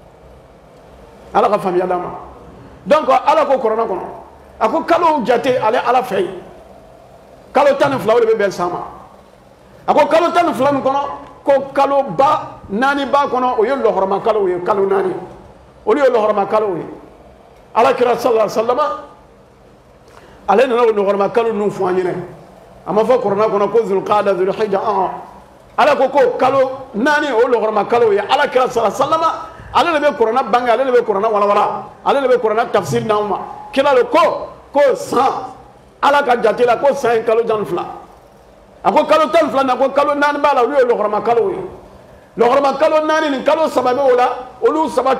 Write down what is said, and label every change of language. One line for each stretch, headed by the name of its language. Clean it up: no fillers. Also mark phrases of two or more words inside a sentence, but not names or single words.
Bambara: ala ka faamuya d'an ma donc ala ko kuranɛ kɔnɔ a ko kalo jate ale ala fɛ yen kalo 12 o de bɛ bɛn san ma a ko kalo 12 min kɔnɔ ko kalo ba 4 b'a kɔnɔ o ye lɔgɔrɔma kalo ye kalo 4 olu ye lɔgɔrɔma kalo ye ala kira
Arabic: صلى الله عليه وسلم
Bambara: ale nana o lɔgɔrɔma kalo ninnu fɔ an ɲɛna a ma fɔ kuranɛ kɔnɔ ko zulqaada zulhijja ala ko kalo 4 o lɔgɔrɔma kalo ye ala kira
Arabic: صلى الله عليه وسلم
Bambara: ale de bɛ kuranɛ bange ale de bɛ kuranɛ walawala ale de bɛ kuranɛ tafsir d'anw ma kira le ko san ala ka jate la ko san ye kalo 12 a ko kalo 12 na ko kalo 4 b'a la olu ye lɔgɔrɔma kalo ye lɔgɔrɔma kalo 4 ni kalo 3 bɛ o la olu 3